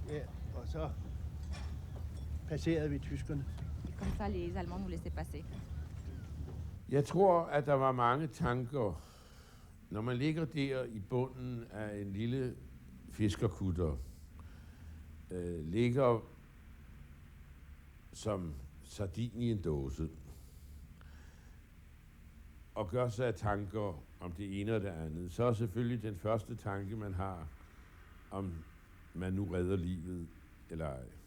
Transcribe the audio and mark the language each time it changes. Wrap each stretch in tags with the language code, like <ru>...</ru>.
<da>Ja, og så passerede vi tyskerne.</da> <fr>Et comme ça, les Allemands nous laissaient passer.</fr> <da>Jeg tror, at der var mange tanker, når man ligger der i bunden af en lille fiskerkutter, ligger som sardin i en dåse, og gør sig af tanker om det ene og det andet, så er selvfølgelig den første tanke, man har, om man nu redder livet eller ej.</da>